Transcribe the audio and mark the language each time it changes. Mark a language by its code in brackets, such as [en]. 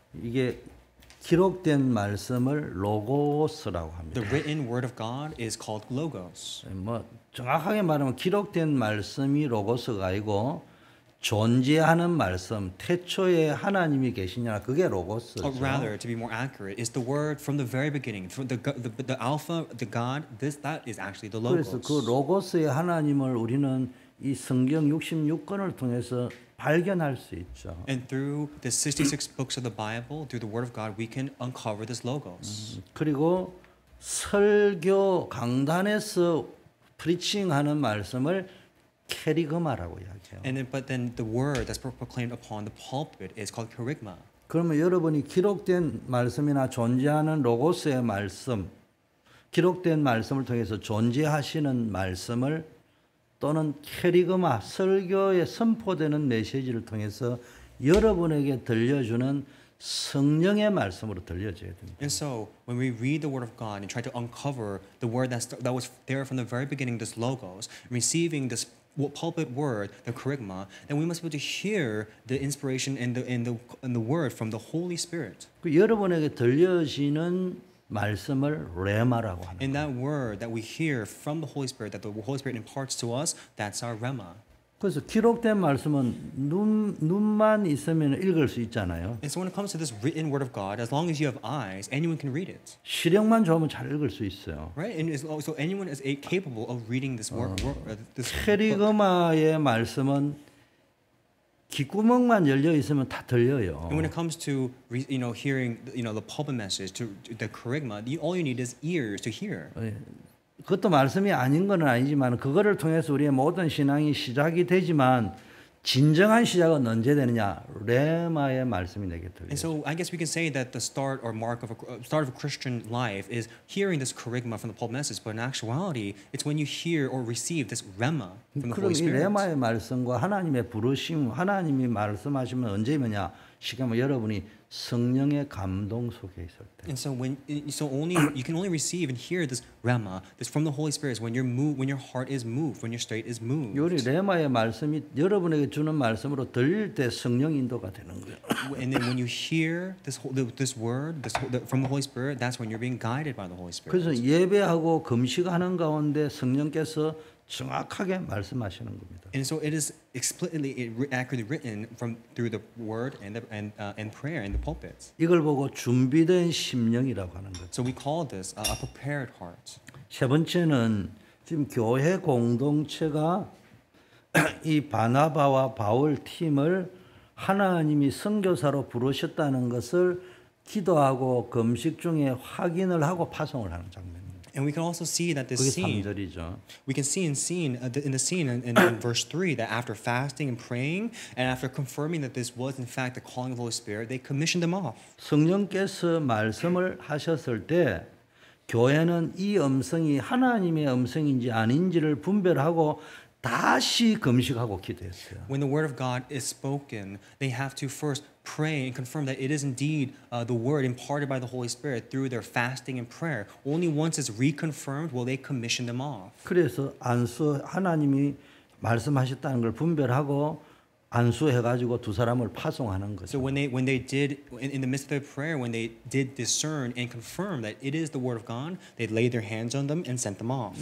[ko] 이게 기록된 말씀을 로고스라고 합니다. [en] The written word of God is called logos. [ko] 뭐 정확하게 말하면 기록된 말씀이 로고스가 아니고 존재하는 말씀, 태초에 하나님이 계시냐 그게 로고스죠. [en] Or rather, to be more accurate, is the word from the very beginning, from the Alpha, the God. That is actually the [ko] 그래서 [en] logos. [ko] 그 로고스의 하나님을 우리는 이 성경 66권을 통해서 발견할 수 있죠. [en] And through the 66 books of the Bible, through the Word of God, we can uncover this logos. [ko] 그리고 설교 강단에서 프리칭하는 말씀을 캐리그마라고 이야기해요. [en] But then the word that's proclaimed upon the pulpit is called kerygma. [ko] 그러면 여러분이 기록된 말씀이나 존재하는 로고스의 말씀, 기록된 말씀을 통해서 존재하시는 말씀을 또는 캐리그마, 설교에 선포되는 메시지를 통해서 여러분에게 들려주는 성령의 말씀으로 들려져야 됩니다. [en] And so when we read the word of God and try to uncover the word that was there from the very beginning, this logos, receiving this pulpit word, the kerygma, then we must be able to hear the inspiration and the word from the Holy Spirit. [ko] 그 여러분에게 들려지는 말씀을 레마라고 하는 [en] And that word that we hear from the Holy Spirit, that the Holy Spirit imparts to us, that's our rema. [ko] 그래서 기록된 말씀은 눈만 있으면 읽을 수 있잖아요. [en] And so when it comes to this written word of God, as long as you have eyes, anyone can read it. [ko] 시력만 좋으면 잘 읽을 수 있어요. [en] Right? And so anyone is capable of reading this word. This book. [ko] 캐리그마의 말씀은 귓구멍만 열려 있으면 다 들려요. [en] And when it comes to hearing the pulpit message, to the kerygma, all you need is ears to hear. [ko] 그것도 말씀이 아닌 건 아니지만 그거를 통해서 우리의 모든 신앙이 시작이 되지만 진정한 시작은 언제 되느냐? 레마의 말씀이 내게 들려요. [en] And so I guess we can say that the start or mark of a Christian life is hearing this kerygma from the pulpit message, but in actuality, it's when you hear or receive this rema from the Spirit. [ko] 레마의 말씀과 하나님의 부르심, 하나님이 말씀하시면 언제면야? 시간은 여러분이 성령의 감동 속에 있을 때. [en] And so you can only receive and hear this rema, this from the Holy Spirit, is when when your heart is moved, when your spirit is moved. [ko] 요리 레마의 말씀이 여러분에게 주는 말씀으로 들릴 때 성령 인도가 되는 거예요. [en] And then when you hear this word from the Holy Spirit, that's when you're being guided by the Holy Spirit. [ko] 그래서 예배하고 금식하는 가운데 성령께서 정확하게 말씀하시는 겁니다. [en] And so it is explicitly, accurately written through the word and prayer in the pulpits. [ko] 이걸 보고 준비된 심령이라고 하는 거죠. [en] So we call this a prepared heart. [ko] 세 번째는 지금 교회 공동체가 이 바나바와 바울 팀을 하나님이 선교사로 부르셨다는 것을 기도하고 금식 중에 확인을 하고 파송을 하는 장면입니다. [en] And we can also see that this [ko] 그게 [en] scene. [ko] 3절이죠. [en] We can see in the scene in verse 3 that after fasting and praying and after confirming that this was in fact the calling of the Holy Spirit, they commissioned them off. [ko] 성령께서 말씀을 하셨을 때 교회는 이 음성이 하나님의 음성인지 아닌지를 분별하고 다시 금식하고 기도했어요. [en] When the word of God is spoken, they have to first pray and confirm that it is indeed the word imparted by the Holy Spirit through their fasting and prayer. Only once it's reconfirmed will they commission them off. [ko] 그래서 하나님이 말씀하셨다는 걸 분별하고 안수해가지고 두 사람을 파송하는 거죠. [en] So when they did in the midst of their prayer, when they did discern and confirm that it is the word of God, they laid their hands on them and sent them off.